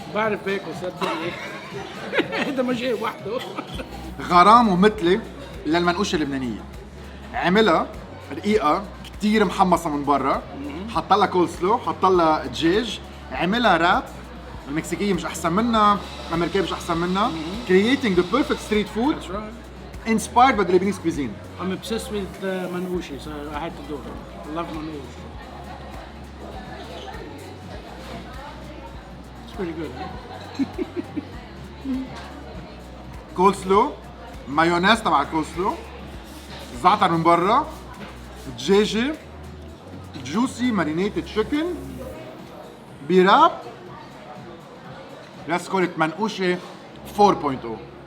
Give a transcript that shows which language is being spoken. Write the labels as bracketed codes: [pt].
[ar] بعرف باكل صدقني. هذا ما جاي وحده. غرام ومثلي للمنقوشه اللبنانيه. عملها رقيقه كتير محمصه من برا، حط لها كول سلو، حط لها دجاج، عملها راب. المكسيكيه مش احسن منها، الامريكيه مش احسن منها. [en] creating the perfect street food inspired by the Lebanese cuisine. I'm obsessed with manouche, so I had to do it. I love manouche. It's pretty good, huh? [ar] كول سلو، مايونيز تبع الكول سلو، زعتر من برا، دجاجه، [en] juicy marinated chicken, [ar] براب. [en] Let's call it [ar] منقوشه [en] 4.0.